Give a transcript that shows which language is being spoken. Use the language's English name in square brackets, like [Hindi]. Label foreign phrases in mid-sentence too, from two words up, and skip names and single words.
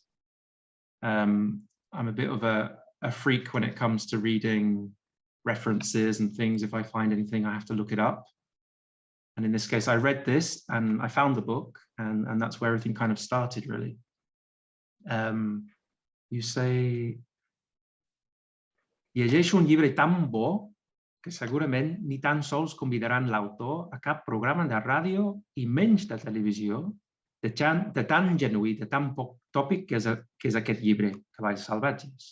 [English] I'm a bit of a freak when it comes to reading references and things. If I find anything, I have to look it up. And in this case, I read this and I found the book, and that's where everything kind of started, really. You say, [Catalan] llegeixo un llibre tan bo que segurament ni tan sols convidaran l'autor a cap programa de ràdio i menys de televisió, de tan genuí, de tan poc tòpic que és aquest llibre, Caballs Salvatges.